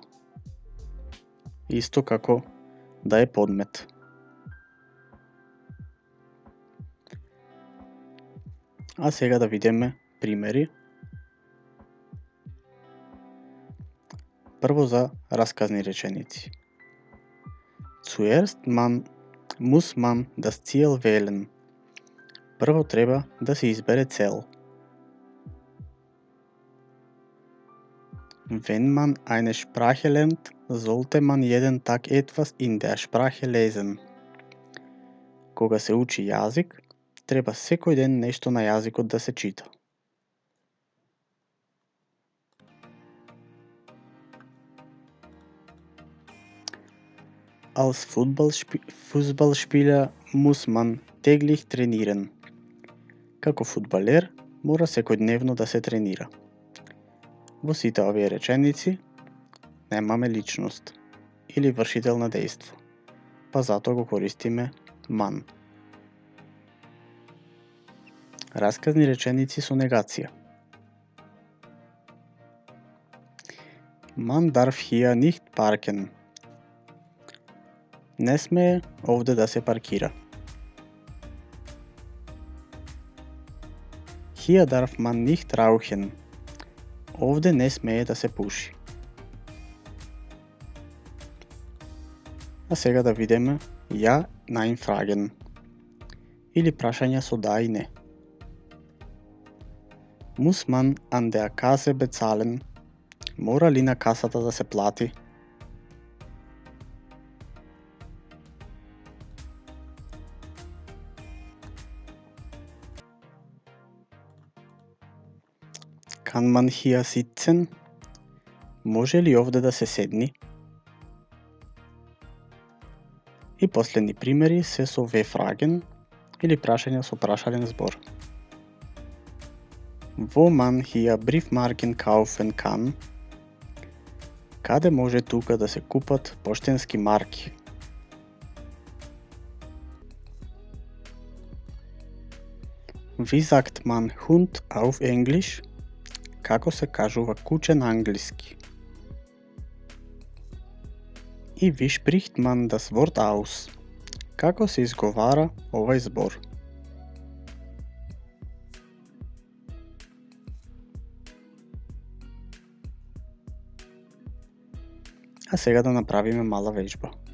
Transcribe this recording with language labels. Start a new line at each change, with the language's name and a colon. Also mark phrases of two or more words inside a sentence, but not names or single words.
Macedonian: Исто како да е подмет. А сега да видиме примери. Прво за расказни реченици.
German: Zuerst muss man das Ziel wählen.
Macedonian: Прво треба да се избере цел.
German: Wenn man eine Sprache lernt, sollte man jeden Tag etwas in der Sprache lesen.
Macedonian: Кога се учи јазик, треба секој ден нешто на јазикот да се чита.
German: Als Fußballspieler muss man täglich trainieren.
Macedonian: Како фудбалер мора секојдневно да се тренира. Во сите овие реченици немаме личност или вршител на дејство, па затоа го користиме man. Расказни реченици со негација.
German: Man darf hier nicht parken.
Macedonian: Не смее овде да се паркира.
German: Hier darf man nicht rauchen.
Macedonian: Овде не смее да се пуши. А сега да видиме
German: ja, nein fragen
Macedonian: или прашања со да и не.
German: Muss man an der Kasse bezahlen?
Macedonian: Мора ли на касата да се плати?
German: Kann man hier sitzen?
Macedonian: Може ли овде да се седни? И последни примери се со V-fragen или прашања со прашален збор.
German: Wo man hier Briefmarken kaufen kann?
Macedonian: Каде може тука да се купат поштенски марки?
German: Wie sagt man Hund auf Englisch?
Macedonian: Како се кажува куче на англиски?
German: И wie spricht man das Wort aus?
Macedonian: Како се изговара овај збор? А сега да направиме мала вежба.